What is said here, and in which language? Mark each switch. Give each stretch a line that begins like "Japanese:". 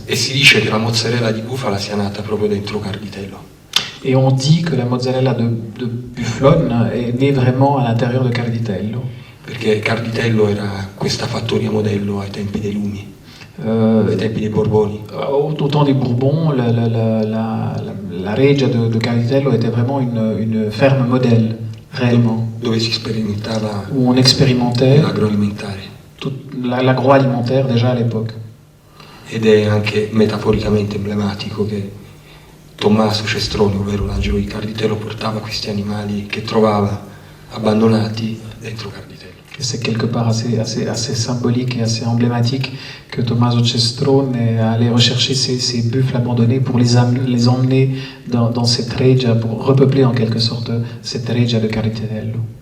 Italian: E si dice che la mozzarella di bufala sia nata proprio dentro Carditello.
French: Et on dit que la mozzarella de bufflone est née vraiment à l'intérieur de Carditello.
Italian: Perché Carditello era questa fattoria modello ai tempi dei Lumi, ai tempi dei Borboni.
French: Au temps des Bourbons, la Regia de Carditello était vraiment une ferme modèle, réellement,
Italian: Dove si sperimentava
French: où on expérimentait
Italian: l'agroalimentare.
French: l'agroalimentaire déjà à l'époque.
Italian: Ed è anche metaforicamente emblematico che Tommaso Cestroni, ovvero l'angelo di Carditello, portava questi animali che trovava abbandonati dentro Carditello.
French: Et c'est quelque part assez symbolique et assez emblématique que Tommaso Cestrone allait rechercher ces buffles abandonnés pour les emmener dans cette regia, pour repeupler en quelque sorte cette regia de Carditello.